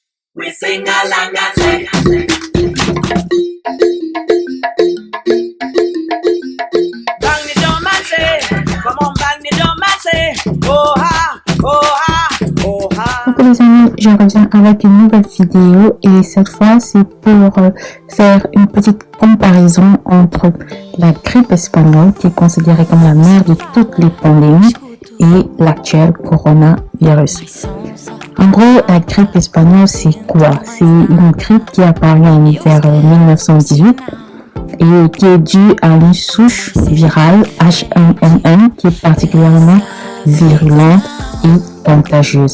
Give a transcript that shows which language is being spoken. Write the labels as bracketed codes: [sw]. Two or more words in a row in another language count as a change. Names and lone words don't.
[en] We sing along and say, bang the drum and say, come on bang the drum and say, oh ha, oh ha, oh ha. [fr] Donc les amis, je reviens avec une nouvelle vidéo et cette fois c'est pour faire une petite comparaison entre la grippe espagnole qui est considérée comme la mère de toutes les pandémies et l'actuel coronavirus. En gros, la grippe espagnole, c'est quoi? C'est une grippe qui est apparue en hiver 1918 et qui est due à une souche virale H1N1 qui est particulièrement virulente et contagieuse.